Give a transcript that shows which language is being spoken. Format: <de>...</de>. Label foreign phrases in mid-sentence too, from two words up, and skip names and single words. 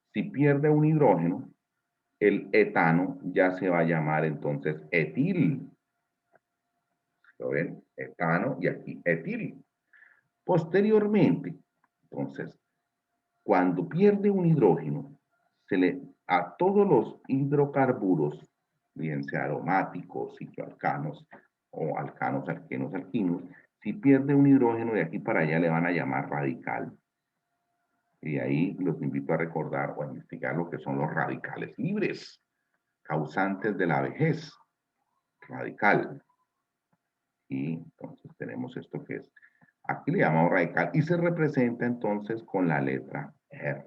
<es>Si pierde un hidrógeno, el etano ya se va a llamar entonces etil. ¿Lo ven? Etano y aquí etil. Posteriormente, entonces, cuando pierde un hidrógeno, a todos los hidrocarburos, bien sea aromáticos, cicloalcanos o alcanos, alquenos, alquinos, si pierde un hidrógeno de aquí para allá le van a llamar radical. Y ahí los invito a recordar o a investigar lo que son los radicales libres, causantes de la vejez, radical. Y entonces tenemos esto que es, aquí le llamamos radical y se representa entonces con la letra R.</es>